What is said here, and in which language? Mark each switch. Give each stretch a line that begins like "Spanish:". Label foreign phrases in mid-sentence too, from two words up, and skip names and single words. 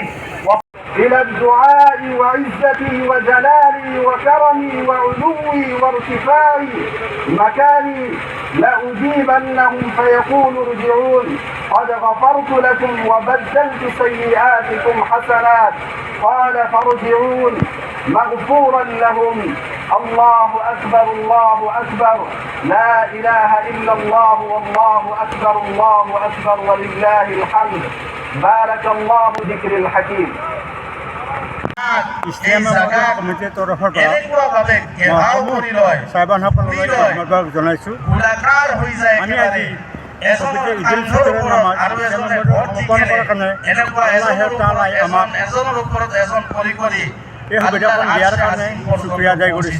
Arabic: إلى الدعاء وعزتي وجلالي وكرمي وعلوي وارتفاعي مكاني لأجيبنهم فيقول: ارجعون، قد غفرت لكم وبدلت سيئاتكم حسنات. قال: فارجعون مغفورا لهم. الله أكبر الله أكبر، لا إله إلا الله والله أكبر الله أكبر ولله الحمد. بارك الله ذكر الحكيم.
Assamese: কমিটিৰ তৰফৰ পৰা চাইবানসকললৈ ধন্যবাদ জনাইছোঁ। আমি আজি ঈদুল ফিতৰৰ নামাজ সমাপন কৰাৰ কাৰণে আল্লাহ তাআলাই আমাক এই সুবিধাখন দিয়াৰ কাৰণে শুক্ৰিয়া আদায় কৰিছোঁ।